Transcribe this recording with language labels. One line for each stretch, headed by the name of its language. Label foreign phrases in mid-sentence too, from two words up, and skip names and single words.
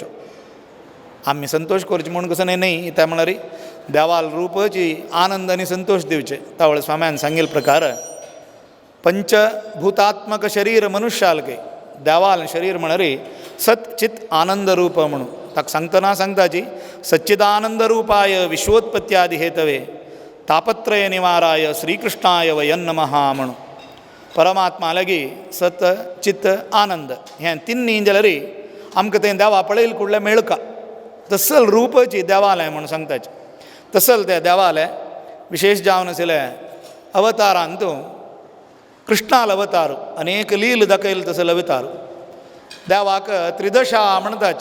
Konkani: आमी संतोष करचो म्हूण कसो न्ही, त्या म्हळ्यार देवाल रूपची आनंद आनी संतोष दिवचे. तावळे स्वाम्यान सांगिल्ले प्रकार पंचभूतात्मक शरीर मनुष्यालके देवाल शरीर म्हळ्यार सत चित आनंद रूप म्हणून ताका सांगतना सांगताची
Sanskrit: सच्चिदानंद रूपाय विश्वोत्पत्त्यादि हेतवे तापत्रय निवाराय श्रीकृष्णाय वयं नमः
Konkani: म्हणून परमात्मा लागी सत चित आनंद हें तिन्नी जाल्यार आमकां तें देवा पळयल कुडलें मेळका. तसल रूपची देवालय म्हणून सांगताचे. तसल तें देवालय विशेष जावन आशिल्ले अवतारांत कृष्णाल अवतार अनेक लील दाखयल तसल अवतार देवाक त्रिदशा म्हणटाच.